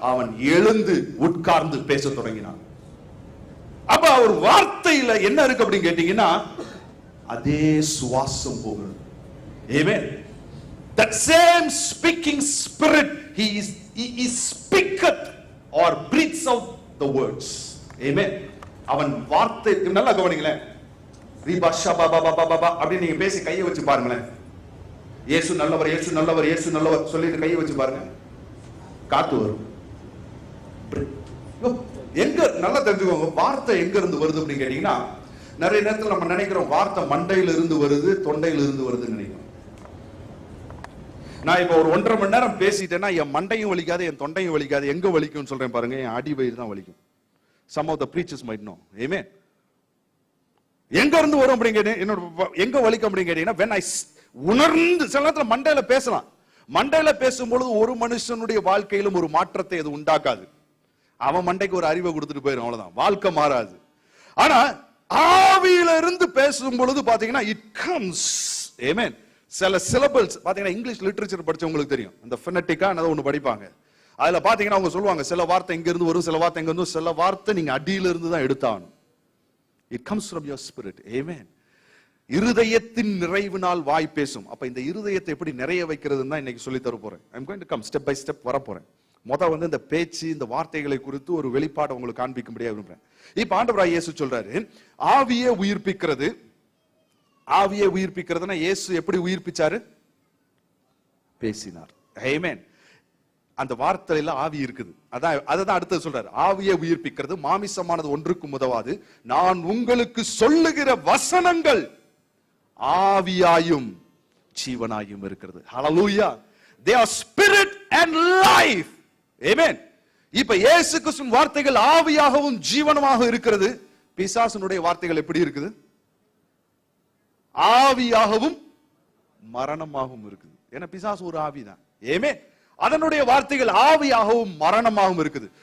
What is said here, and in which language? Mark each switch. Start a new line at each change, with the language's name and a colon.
Tamil: அவன் எழுந்து உட்கார்ந்து பேச தொடங்கினான். அப்ப அவர் வார்த்தையில என்ன இருக்கு அப்படின்னு கேட்டீங்கன்னா, அதே சுவாசம் போகிறது.
English: Amen. That same speaking spirit, he speaketh or breathes out the words.
Tamil: Amen. அவன் வார்த்தை, நல்லா கவனிங்களேன். அப்படின்னு நீங்க பேசி கையை வச்சு பாருங்களேன். இயேசு நல்லவர், இயேசு நல்லவர், இயேசு நல்லவர் சொல்லிட்டு கையை வச்சு பாருங்க, காத்து வரும். எங்க நல்லா தெரிஞ்சுக்கோங்க, வார்த்தை எங்க இருந்து வருது அப்படின்னு கேட்டீங்கன்னா, நிறைய நேரத்தில் நம்ம நினைக்கிறோம் வார்த்தை மண்டையில இருந்து வருது, தொண்டையில இருந்து வருதுன்னு நினைக்கிறோம். நான் இப்ப ஒரு 1.5 மணி நேரம் பேசிட்டேன்னா என் மண்டையும் வலிக்காது, என் தொண்டையும் வலிக்காது. எங்க வலிக்கும்னு சொல்றேன் பாருங்க, என் அடி வயிறு தான் வலிக்கும்.
English: Some of the preachers might know.
Tamil: Amen. எங்க இருந்து வரும் அப்படிங்க, என்னோட எங்க வலிக்கும் அப்படின்னு கேட்டீங்கன்னா, when I உணர்ந்து, சில நேரத்துல மண்டையில பேசலாம், மண்டையில பேசும்பொழுது ஒரு மனுஷனுடைய வாழ்க்கையிலும் ஒரு மாற்றத்தை அது உண்டாக்காது. அவன் மண்டைக்கு ஒரு அறிவை கொடுத்துட்டு போயிடும், அவ்வளவுதான், வாழ்க்கை மாறாது. ஆனா ஆவியில இருந்து பேசும் பொழுது பாத்தீங்கன்னா
English: it comes, amen.
Tamil: சில சிலபிள்ஸ் பாத்தீங்கன்னா, இங்கிலீஷ் லிட்டரேச்சர் படிச்சவங்களுக்கு தெரியும், அந்த ஃபெனட்டிக்கா ஒண்ணு படிப்பாங்க. அதுல பாத்தீங்கன்னா அவங்க சொல்லுவாங்க, சில வார்த்தை இங்க இருந்து வரும், சில வார்த்தை இங்க இருந்து, சில வார்த்தை நீங்க அடியில இருந்து தான் எடுத்தாகணும்.
English: It comes from your spirit, amen.
Tamil: இருதயத்தின் நிறைவினால் வாய் பேசும். அப்ப இந்த இருதயத்தை எப்படி நிறைய வைக்கிறதுன்னு தான் இன்னைக்கு சொல்லி தர போறேன்.
English: I'm going to come step by step
Tamil: வர போறேன். முதல்ல இந்த பேச்சு, இந்த வார்த்தைகளை குறித்து ஒரு வெளிப்பாடு உங்களுக்கு காண்பிக்கும்படியா விரும்புறேன். இப்ப ஆண்டவராய் இயேசு சொல்றாரு, ஆவியே உயிர்ப்பிக்கிறது. ஆவியே உயிர்ப்பிக்கிறதுனா இயேசு எப்படி உயிர்ப்பிச்சாரு? பேசினார், ஆமென். அந்த வார்த்தையில ஆவி இருக்குது. அதான் அடுத்து சொல்றாரு, ஆவியை உயிர்ப்பிக்கிறது, மாமிசமானது ஒன்றுக்கும் உதவாது, நான் உங்களுக்கு சொல்லுகிற வசனங்கள் ஆவியாயும் ஜீவனாயும் இருக்கிறது. ஹல்லேலூயா.
English: They are spirit and life. Amen.
Tamil: இப்ப இயேசு கிறிஸ்துவின் வார்த்தைகள் ஆவியாகவும் ஜீவனமாக இருக்கிறது. பிசாசுனுடைய வார்த்தைகள் எப்படி இருக்குது? ஆவியாகவும் மரணமாகவும் இருக்குது. ஏன்னா பிசாசு ஒரு ஆவிதான். ஆமென். அதனுடைய வார்த்தைகள் ஆவியாகவும் மரணமாகவும் இருக்குது.